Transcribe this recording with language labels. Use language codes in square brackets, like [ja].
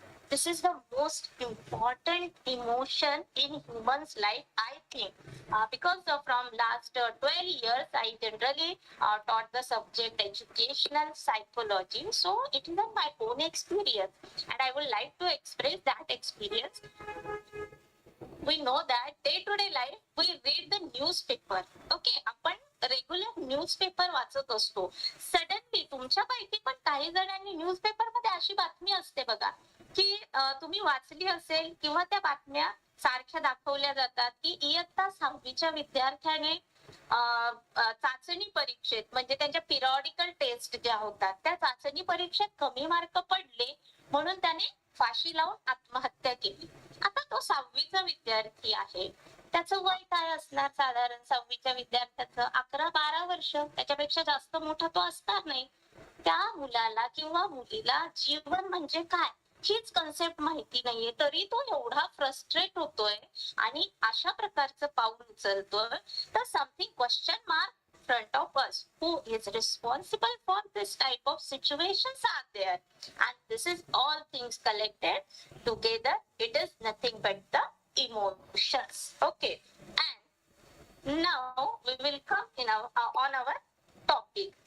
[en] This is the most important emotion in human's life, I think, because from last 12 years I generally taught the subject educational psychology. So it is my own experience and I would like to express that experience. We know that day to day life we read the newspaper. [mr] Okay, आपण regular newspaper वाचत असतो. Suddenly तुमच्यापैकी पण काही जणांनी newspaper मध्ये अशी बातमी असते बघा की तुम्ही वाचली असेल किंवा त्या बातम्या सारख्या दाखवल्या जातात की इयत्ता 6वीच्या विद्यार्थ्याने चाचणी परीक्षेत म्हणजे त्यांच्या पिरियॉडिकल टेस्ट ज्या होतात त्या चाचणी परीक्षेत कमी मार्क पडले म्हणून त्याने फाशी लावून आत्महत्या केली. आता तो 6वीचा विद्यार्थी आहे. त्याचं वय काय असणार? साधारण 6वीच्या विद्यार्थ्याचं 11-12 वर्ष, त्याच्यापेक्षा जास्त मोठा तो असणार नाही. त्या मुलाला किंवा मुलीला जीवन म्हणजे काय हीच कन्सेप्ट माहिती नाहीये, तरी तो एवढा फ्रस्ट्रेट होतोय आणि अशा प्रकारचं पाऊल उचलतोय. [en] तर something question mark front of us. Who is responsible for this type of situations are there? And this is all things collected together. It is nothing but the emotions. Okay. And now we will come in on our topic.